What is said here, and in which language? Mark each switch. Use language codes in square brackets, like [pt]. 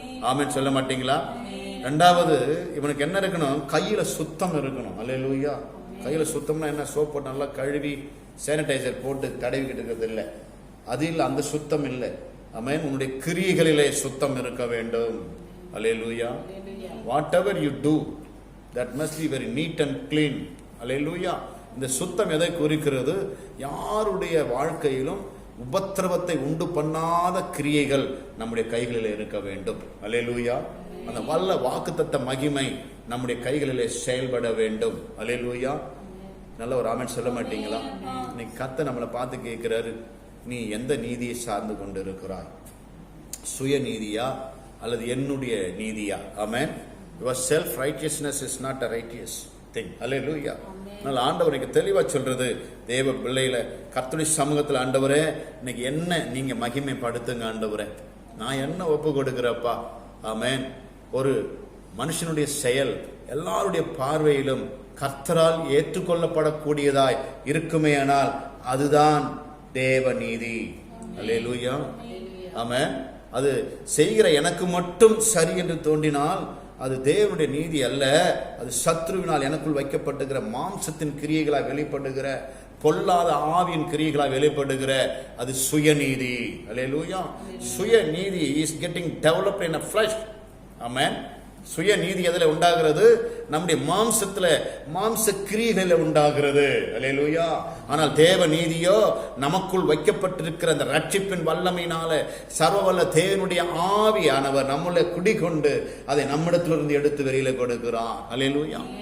[ta] ஆமென் சொல்ல மாட்டீங்களா? ரெண்டாவது, இவனுக்கு என்ன இருக்கணும்? கையில சுத்தம் இருக்கணும். அல்லேலூயா. கையில சுத்தம்னா என்ன? சோப் போட்டு நல்லா கழுவி சானிடைசர் போட்டு தடவிக்கிட்டு இருக்கிறது இல்லை. அது இல்லை, அந்த சுத்தம் இல்லை. ஆமென். உன்னுடைய கிரியைகளிலே சுத்தம் இருக்க வேண்டும். அல்லேலூயா. [en] whatever you do, that must be very neat and clean. [ta] அல்லேலூயா. இந்த சுத்தம் எதை குறிக்கிறது? யாருடைய வாழ்க்கையிலும் உபத்திரவத்தை உண்டு பண்ணாத கிரியைகள் நம்முடைய கைகளில் இருக்க வேண்டும். அல்லேலூயா. அந்த வல்ல வாக்குத்தத்த மகிமை நம்முடைய கைகளிலே செயல்பட வேண்டும். அல்லேலூயா. நல்ல ஒரு ஆமென் சொல்ல மாட்டீங்களா? இன்னைக்கு கர்த்தர் நம்மளை பார்த்து கேட்கிறாரு, நீ எந்த நீதியை சார்ந்து கொண்டு இருக்கிறாய்? சுய நீதியா அல்லது என்னுடைய நீதியா? ஆமென். [en] Your self righteousness is not a righteous thing. Hallelujah. [ta] அதனால ஆண்டவர் இன்னைக்கு தெளிவா சொல்றது, தேவ பிள்ளைகளை கர்த்தருடைய சமூகத்தில், ஆண்டவரே இன்னைக்கு என்ன நீங்க மகிமைப்படுத்துங்க ஆண்டவரே. நான் என்ன ஒப்பு கொடுக்கிறப்பா? ஆமென். ஒரு மனுஷனுடைய செயல் எல்லாருடைய பார்வையிலும் கர்த்தரால் ஏற்றுக்கொள்ளப்படக்கூடியதாய் இருக்குமேயானால் அதுதான் தேவ நீதி. அல்லேலூயா. ஆமென். அது செய்கிற எனக்கு மட்டும் சரி என்று தோன்றினால் அது தேவனுடைய நீதி அல்ல. அது சத்ருவினால் எனக்குள் வைக்கப்பட்டுகிற மாம்சத்தின் கிரியைகளாய் வெளிப்படுகிற பொல்லாத ஆவியின் கிரியைகளாய் வெளிப்படுகிற அது சுயநீதி. அல்லேலூயா. [en] சுயநீதி is getting developed in a flesh. [ta] ஆமென். சுய நீதி எதில் உண்டாகிறது? நம்முடைய மாம்சத்துல, மாம்ச கிரியைகளில் உண்டாகிறது. அல்லேலூயா. ஆனால் தேவ நீதியோ நமக்குள் வைக்கப்பட்டிருக்கிற அந்த ரட்சிப்பின் வல்லமையினால சர்வவல்ல தேவனுடைய ஆவியானவர் நம்மளை குடிகொண்டு அதை நம்மிடத்திலிருந்து எடுத்து வெளியில கொடுக்கிறார். அல்லேலூயா.